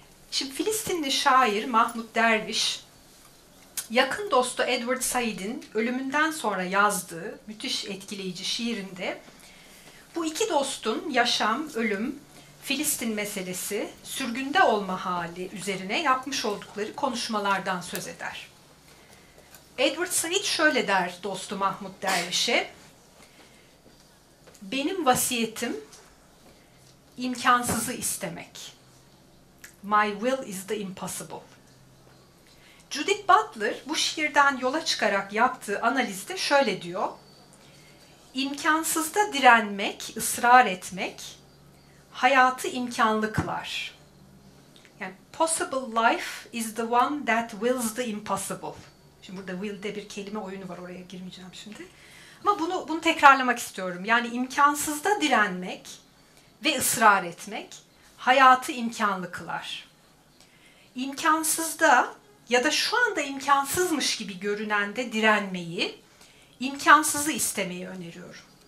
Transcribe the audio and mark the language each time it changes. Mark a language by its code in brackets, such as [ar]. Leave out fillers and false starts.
[tr] Şimdi Filistinli şair Mahmud Derviş, yakın dostu Edward Said'in ölümünden sonra yazdığı müthiş etkileyici şiirinde bu iki dostun yaşam, ölüm, Filistin meselesi, sürgünde olma hali üzerine yapmış oldukları konuşmalardan söz eder. Edward Said şöyle der dostu Mahmud Derviş'e, benim vasiyetim imkansızı istemek. [en] My will is the impossible. [tr] Judith Butler bu şiirden yola çıkarak yaptığı analizde şöyle diyor, İmkansızda direnmek, ısrar etmek, hayatı imkanlı kılar. [en] Yani possible life is the one that wills the impossible. [tr] Şimdi burada will'de bir kelime oyunu var, oraya girmeyeceğim şimdi. Ama bunu tekrarlamak istiyorum. Yani imkansızda direnmek ve ısrar etmek hayatı imkanlı kılar. İmkansızda ya da şu anda imkansızmış gibi görünende direnmeyi, imkansızı istemeyi öneriyorum.